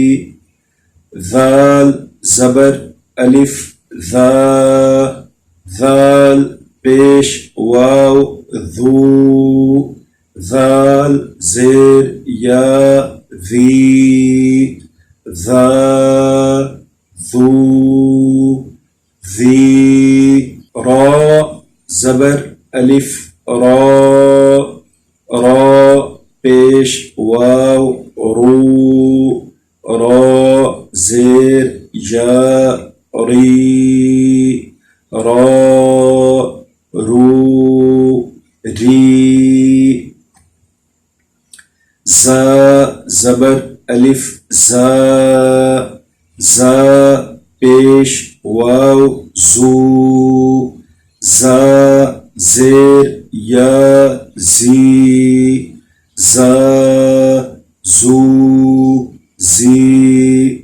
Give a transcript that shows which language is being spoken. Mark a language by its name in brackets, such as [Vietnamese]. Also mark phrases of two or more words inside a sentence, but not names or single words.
[Urdu] ذال زبر الف ذا ذال پیش واو ذو. ذال زیر یا ذی ذا ذو ذی. را زبر الف را را پیش واو رو. را زیر یا ری را رو ری. زا زبر الف زا زا پیش واو زو. زا زیر یا زی زا زو زی.